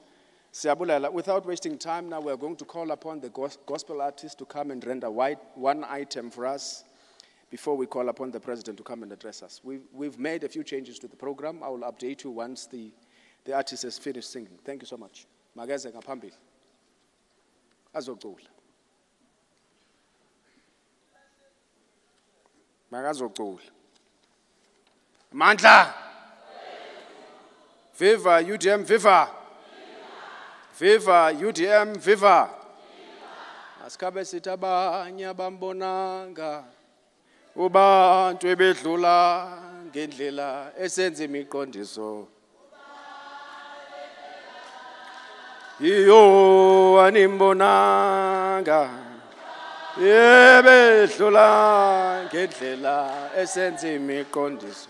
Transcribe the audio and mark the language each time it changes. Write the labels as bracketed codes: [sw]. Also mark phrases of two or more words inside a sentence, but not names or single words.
[en] Siyabulela, without wasting time now, we're going to call upon the gospel artist to come and render one item for us before we call upon the president to come and address us. We've made a few changes to the program. I will update you once the artist has finished singing. Thank you so much. [xh] Mageze ngaphambili. Azocula. Makazocula. Mandla. [en] Viva UDM, viva. Viva UDM, viva. [xh] Asikhabe sithi abanye abambonanga ubantu ebedlula ngendlela esenza imiqondiso. Iyo animbonanga ebedlula ngendlela esenza imiqondiso.